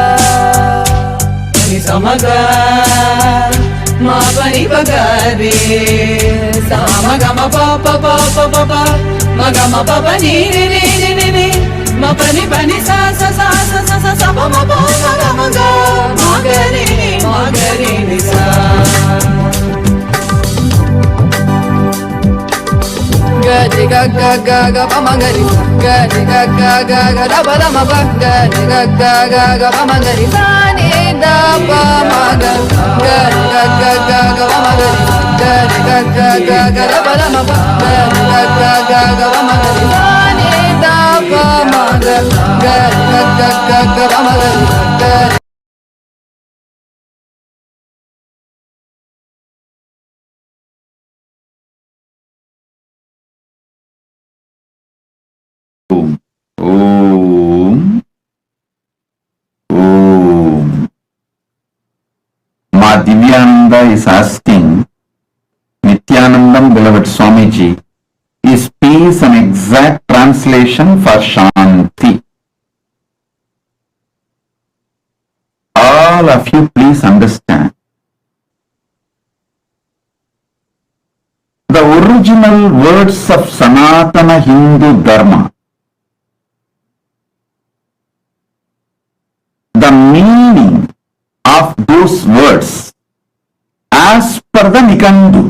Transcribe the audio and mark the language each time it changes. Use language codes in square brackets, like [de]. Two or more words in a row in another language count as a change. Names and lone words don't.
[en] Pani samaga ma pani bagare samaga ma pa pa pa pa pa pa maga ma pa pa ni ma pani pani sa sa sa sa sa sa sa pa ma pa ma ga ma ga ni sa. Ga ga ga ga ga pa ma ga ni ga ga ga ga ga da pa da ma pa ga ga ga ga pa ma ga ni sa ni da pa ma ga ga ga ga ga pa ma ga ni ga ga ga ga da pa da ma pa ga ga ga ga pa ma ga ni sa ni da pa ma ga Om. Om. Om. Ma Divyananda is asking, Nithyanandam, beloved Swamiji, is peace an exact translation for Shanti? All of you please understand. The original words of Sanatana Hindu Dharma, the meaning of those words as per the Nikandu.